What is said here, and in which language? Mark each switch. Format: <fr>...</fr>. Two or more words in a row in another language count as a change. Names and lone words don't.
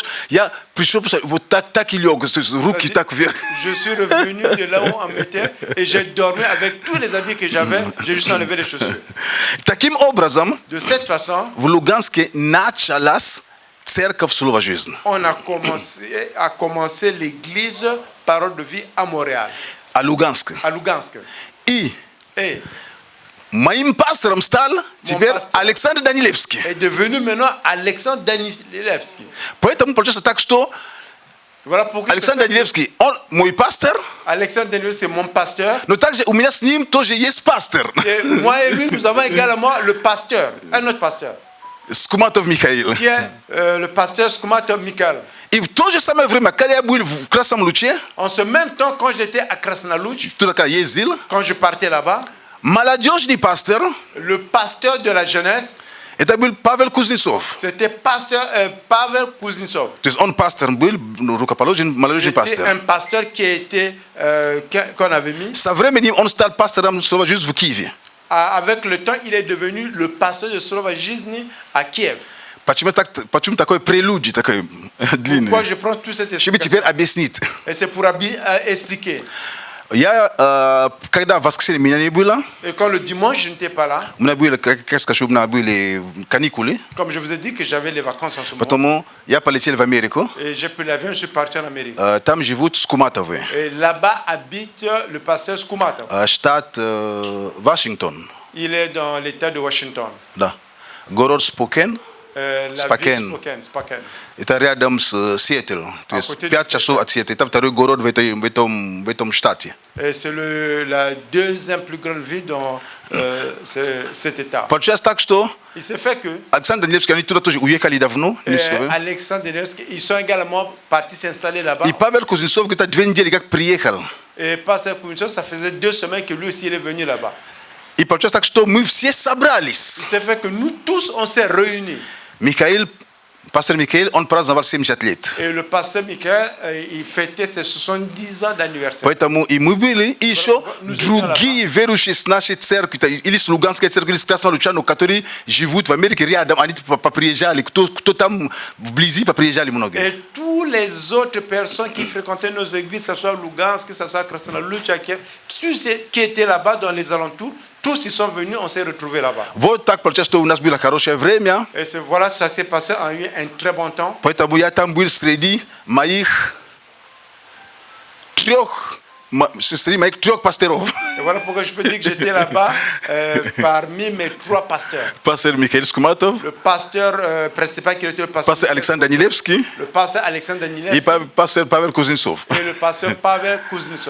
<ru>Я пришел, вот так и лег, то есть руки так вверх.</ru> <fr>Je suis revenu de là où on mettait et j'ai dormi avec tous les habits que j'avais. J'ai juste enlevé les chaussures.</fr> <ru>Таким образом,</ru> <fr>De cette façon,</fr> <ru>в Луганске началась церковь Слова Жизни.</ru> <fr>on a commencé l'église Parole de Vie à Montréal,</fr> <ru>А Луганск.</ru> <fr>à Lugansk.</fr> <ru>И</ru> <fr>Et</fr> <ru>моим пастором стал теперь пастор. Александр Данилевский.</ru> <fr>est devenu maintenant Alexandre Danilevski.</fr> <ru>Поэтому получается так, что</ru> <fr>Voilà pourquoi</fr> <ru>Александр Данилевский, он мой пастор,</ru> <fr>Alexandre Danilevski c'est mon pasteur.</fr> <ru>но также у меня с ним тоже есть пастор.</ru> <fr>Et moi et lui, nous avons également le pasteur, un autre pasteur,</fr> <ru>Скуматов Михаил.</ru> <fr>qui est le pasteur Skumatov Mikhail.</fr> <ru>И в то же самое время, когда я был в Красном Луче,</ru> <fr>En ce même temps, quand j'étais à Krasnoluch,</fr> <ru>туда ездил,</ru> <fr>quand je partais là-bas,</fr> <ru>молодежный пастор,</ru> <fr>le pasteur de la jeunesse,</fr> <ru>это был Павел Кузнецов.</ru> <fr>c'était pasteur Pavel Kuznetsov.</fr> <ru>То есть он пастор был, рукоположен, молодежный</ru> <fr>C'était</fr> <ru>пастор.</ru> <fr>un pasteur qui était qu'on avait mis.</fr> <ru>Со временем он стал пастором Слова Жизни в Киеве.</ru> <fr>Avec le temps, il est devenu le pasteur de Slova Жизни à Kiev.</fr> <ru>Почему такой прелюдий, такой длинный?</ru> <fr>Pourquoi je prends tout cette</fr> <ru>Чтобы теперь</ru> <fr>explication?</fr> <ru>объяснить.</ru> <fr>Et c'est pour expliquer.</fr> <ru>Я, когда в воскресенье меня не было,</ru> <fr>Et quand le dimanche, je n'étais pas là,</fr> <ru>у меня были, как скажу, у меня были каникулы,</ru> <fr>comme je vous ai dit que j'avais les vacances en ce moment,</fr> <ru>потому я полетел в Америку,</ru> <fr>et j'ai pris l'avion, je suis parti en Amérique.</fr> <ru>там живут Скуматовы,</ru> <fr>Et là-bas habite le pasteur Skumatov.</fr> <ru>штат Вашингтон,</ru> <fr>Il est dans l'état de Washington.</fr> <ru>да, город Спокен,</ru> <fr>La</fr> <ru>Спокен.</ru> <fr>ville Spokane.</fr> <ru>Это рядом с Сиэтл, то есть</ru> <fr>côté de</fr> <ru>5 часов от Сиэтла, это второй город в этом штате.</ru> <fr>Et c'est la deuxième plus grande ville dans cet état.</fr> <ru>Получается так, что</ru> <fr>Il s'est fait que</fr> <ru>Александр Данилевский, они туда тоже уехали давно,</ru> <fr>Alexandre Danilevski, ils sont également partis s'installer là-bas.</fr> <ru>и Павел Кузнецов где-то 2 недели как приехал.</ru> <fr>Et pasteur Kuznetsov, ça faisait 2 semaines que lui aussi il est venu là-bas.</fr> <ru>И получается так, что мы все собрались.</ru> <fr>Il s'est fait que nous tous, on s'est réunis.</fr> <ru>Михаил, пастор Михаил, он праздновал 70 лет.</ru> <fr>Et le pasteur Michael, il fêtait ses 70 ans d'anniversaire.</fr> <ru>Поэтому и мы были, и еще другие верующие с нашей церкви, или с Луганской церкви, или с Красного Луча, которые живут в Америке рядом, они поприезжали, кто там вблизи, поприезжали многие.</ru> <fr>Et tous les autres personnes qui fréquentaient nos églises, que ce soit Lugansk, que ce soit Krasnoluch, tous ceux qui étaient là-bas dans les alentours, tous ils sont venus, on s'est retrouvés là-bas.</fr> <ru>Вот так получается, что у нас было хорошее время.</ru> <fr>Et voilà, ça s'est passé en un très bon temps.</fr> <ru>Поэтому я там был среди моих 3 Sestri mai trok pastorov.</ru> <fr>Et voilà pourquoi je peux dire que j'étais là-bas parmi mes 3 pasteurs.</fr> <ru>Pastor Mikhail Skumatov,</ru> <fr>Le pasteur principal qui était le pasteur.</fr> <ru>pastor Alexandre Danilevski</ru> <fr>Le pasteur Alexandre</fr> <ru>и Danilevski pastor Pavel Kuznetsov.</ru> <fr>et le pasteur Pavel Kuznetsov.</fr>